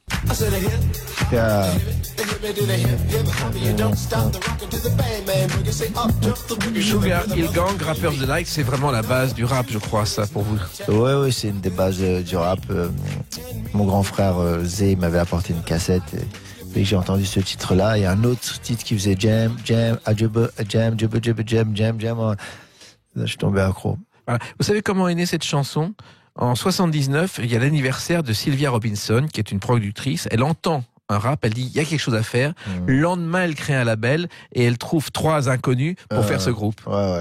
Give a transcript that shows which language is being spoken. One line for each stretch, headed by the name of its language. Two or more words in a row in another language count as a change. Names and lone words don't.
French: Sugar Hill Gang, Rappers Delight, c'est vraiment la base du rap, je crois, ça, pour vous. Oui, c'est une des bases du rap. Mon grand frère Zé m'avait apporté une cassette. Dès que j'ai entendu ce titre-là, il y a un autre titre qui faisait jam, jam, ajubba, jam, jubba, jubba, jam, jam, jam. Là, je suis tombé accro. Voilà. Vous savez comment est née cette chanson ? En 79, il y a l'anniversaire de Sylvia Robinson, qui est une productrice. Elle entend un rap, elle dit il y a quelque chose à faire. Le lendemain, elle crée un label et elle trouve 3 inconnus pour faire ce groupe. Ouais.